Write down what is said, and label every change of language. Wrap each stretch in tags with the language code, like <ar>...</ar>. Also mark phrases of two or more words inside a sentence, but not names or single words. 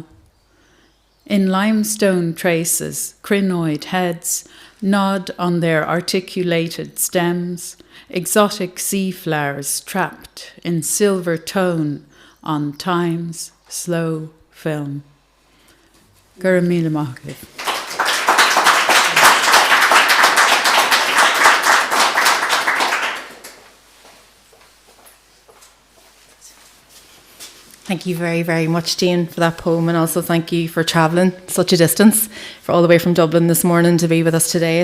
<en>In limestone traces, crinoid heads nod on their articulated stems, exotic sea flowers trapped in silver tone on time's slow film.</en> <ga>Gur míle maith agaibh.</ga> <en>Thank you very, very much, Jane, for that poem, and also thank you for travelling such a distance, for all the way from Dublin this morning to be with us today.</en>